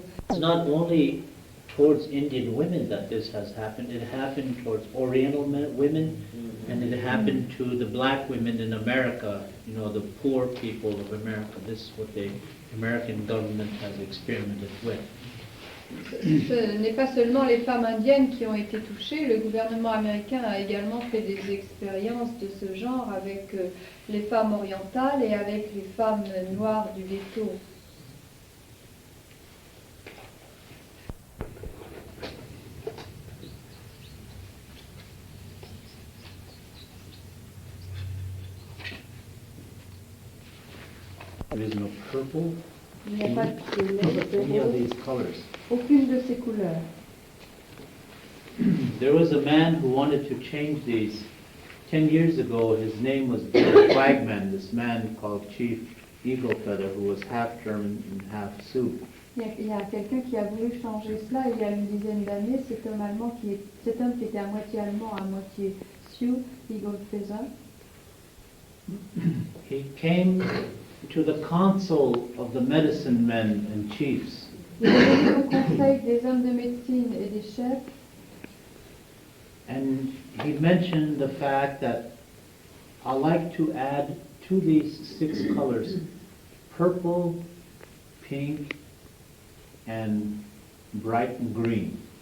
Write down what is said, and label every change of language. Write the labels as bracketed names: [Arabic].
[English] It's not only towards Indian women that this has happened. It happened towards Oriental women, and it happened to the black women in America, you know, the poor people of America. This is what the American government has experimented with. [French] Ce n'est pas seulement les femmes indiennes qui ont été touchées, le gouvernement américain a également fait des expériences de ce genre avec les femmes orientales et avec les femmes noires du ghetto. [English] There is no purple, [French] Il n'y a pas de [English] any of [French] rose, [English] these colors. [French] aucune de ces couleurs. [English] There was a man who wanted to change these. 10 years ago, his name was Bill Flagman, this man called Chief Eagle Feather, who was half German and half Sioux. [French] Il y a quelqu'un qui a voulu changer cela il y a une dizaine d'années. Cet homme qui était à moitié allemand, à moitié Sioux, Eagle Feather. [English] He came to the council of the medicine men and chiefs. [French] Il est venu au conseil des hommes de médecine et des chefs. [English] And he mentioned the fact that I like to add to these 6 colors purple, pink, and bright green.